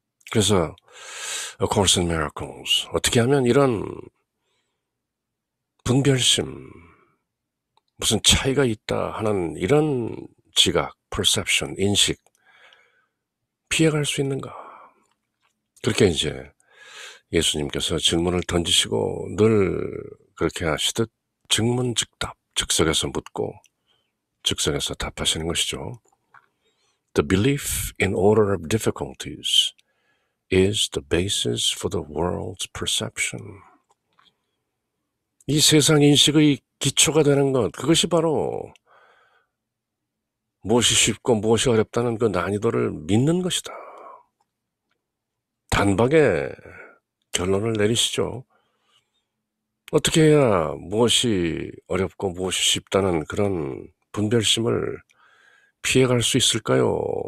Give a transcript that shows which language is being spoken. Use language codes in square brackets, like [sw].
[ko] 그래서 A Course in Miracles, 어떻게 하면 이런 분별심, 무슨 차이가 있다 하는 이런 지각, perception, 인식 피해갈 수 있는가? 그렇게 이제 예수님께서 질문을 던지시고 늘 그렇게 하시듯 즉문즉답, 즉석에서 묻고 즉석에서 답하시는 것이죠. [en] The belief in order of difficulties is the basis for the world's perception. [ko] 이 세상 인식의 기초가 되는 것, 그것이 바로 무엇이 쉽고 무엇이 어렵다는 그 난이도를 믿는 것이다. 단박에 결론을 내리시죠. 어떻게 해야 무엇이 어렵고 무엇이 쉽다는 그런 분별심을 피해갈 수 있을까요?